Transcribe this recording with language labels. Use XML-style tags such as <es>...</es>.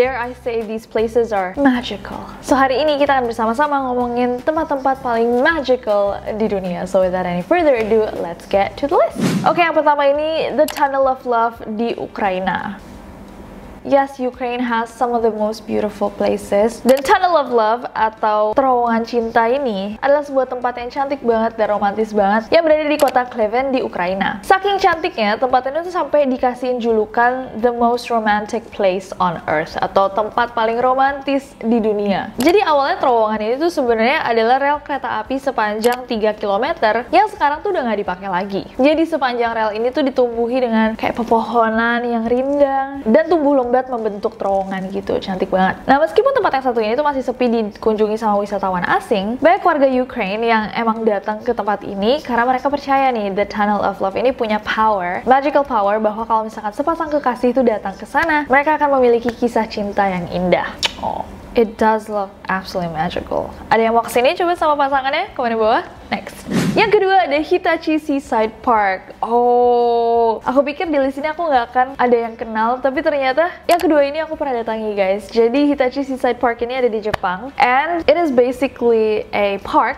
<en>Dare I say these places are magical. So</en> <id>hari ini kita akan bersama-sama ngomongin tempat-tempat paling magical di dunia.</id> <en>So without any further ado, let's get to the list.</en> <id>Oke, yang pertama ini The Tunnel of Love di Ukraina.</id> <en>Yes, Ukraine has some of the most beautiful places.</en> <id>Dan Tunnel of Love atau terowongan cinta ini adalah sebuah tempat yang cantik banget dan romantis banget yang berada di kota Kleven di Ukraina. Saking cantiknya, tempat ini tuh sampai dikasihin julukan</id> <en>the most romantic place on earth</en> <id>atau tempat paling romantis di dunia. Jadi awalnya terowongan ini tuh sebenarnya adalah rel kereta api sepanjang 3 km yang sekarang tuh udah nggak dipakai lagi. Jadi sepanjang rel ini tuh ditumbuhi dengan kayak pepohonan yang rindang dan tumbuh lembab membentuk terowongan gitu, cantik banget. Nah, meskipun tempat yang satu ini tuh masih sepi dikunjungi sama wisatawan asing, banyak warga Ukraine yang emang datang ke tempat ini karena mereka percaya nih The Tunnel of Love ini punya power, magical power, bahwa kalau misalkan sepasang kekasih itu datang ke sana, mereka akan memiliki kisah cinta yang indah.</id> <en>Oh, it does look absolutely magical.</en> <id>Ada yang mau kesini coba sama pasangannya? Komen di bawah. Next. Yang kedua ada Hitachi Seaside Park. Oh, aku pikir di list ini aku nggak akan ada yang kenal, tapi ternyata yang kedua ini aku pernah datangi guys. Jadi Hitachi Seaside Park ini ada di Jepang,</id> <en>and it is basically a park.</en>